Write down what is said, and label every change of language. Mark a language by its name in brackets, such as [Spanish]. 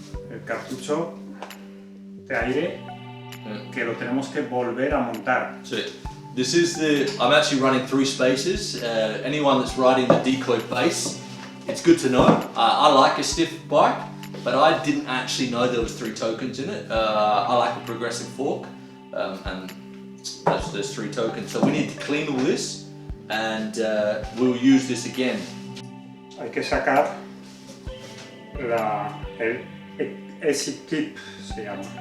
[Spanish] El cartucho de aire que lo tenemos que volver a montar. [English] So this is I'm actually running 3 spaces. Anyone that's riding the Decoy base, it's good to know. I like a stiff bike, but I didn't actually know there was 3 tokens in it. I like a progressive fork, and there's 3 tokens. So we need to clean all this, and we'll use this again. [Spanish] Hay que sacar el exit clip, se llama.